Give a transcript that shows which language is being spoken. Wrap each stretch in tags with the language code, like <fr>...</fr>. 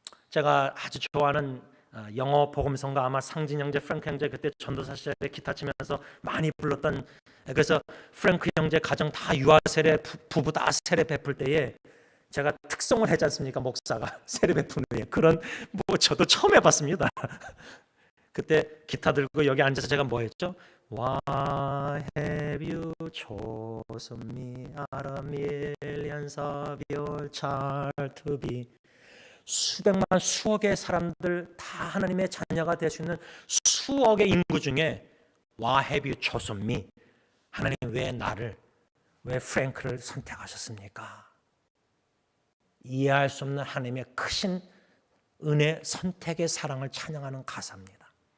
<ko>제가 아주 좋아하는 영어 복음성가, 아마 상진 형제, 프랭크 형제 그때 전도사 시절에 기타 치면서 많이 불렀던, 그래서 프랭크 형제 가정 다 유아 세례, 부부 다 세례 베풀 때에 제가 특송을 했지 않습니까? 목사가 세례 베푸는 데 그런 저도 처음 해봤습니다. 그때 기타 들고 여기 앉아서 제가 뭐 했죠?</ko> <en>Why have you chosen me out of millions of your child to be?</en> <ko>수백만 수억의 사람들 다 하나님의 자녀가 될 수 있는 수억의 인구 중에</ko> <en>Why have you chosen me?</en> <ko>하나님 왜 프랭크를 선택하셨습니까? 이해할 수 없는 하나님의 크신 은혜, 선택의 사랑을 찬양하는 가사입니다.</ko>